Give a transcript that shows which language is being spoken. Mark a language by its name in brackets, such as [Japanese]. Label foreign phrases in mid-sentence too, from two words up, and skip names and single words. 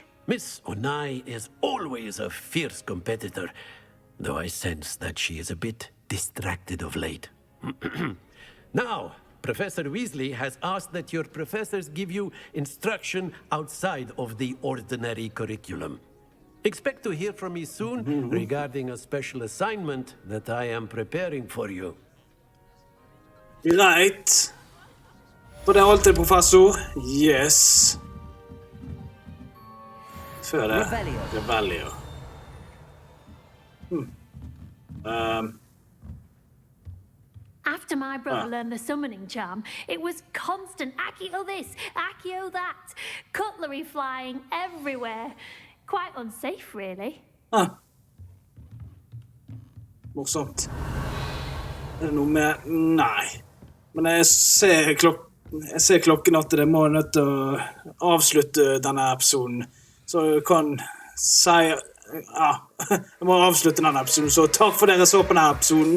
[English] Miss Onai is always a fierce competitor, though I sense that she is a bit distracted of late. Now, Professor Weasley has asked that your professors give you instruction outside of the ordinary curriculum. Expect to hear from me soon regarding a special assignment that I am preparing for you. [Norwegian] Greit. For det er alltid professor. Yes. Før det. [English] Revelio. After my brother learned the summoning charm, it was constant Accio this, Accio that. Cutlery flying everywhere. Quite unsafe, really. [Norwegian] Morsomt. Er det noe med... Nei. Men jeg ser klokken at det må nødt til å avslutte denne episoden. Så jeg kan si... jeg må avslutte denne episoden. Så takk for dere så på denne episoden.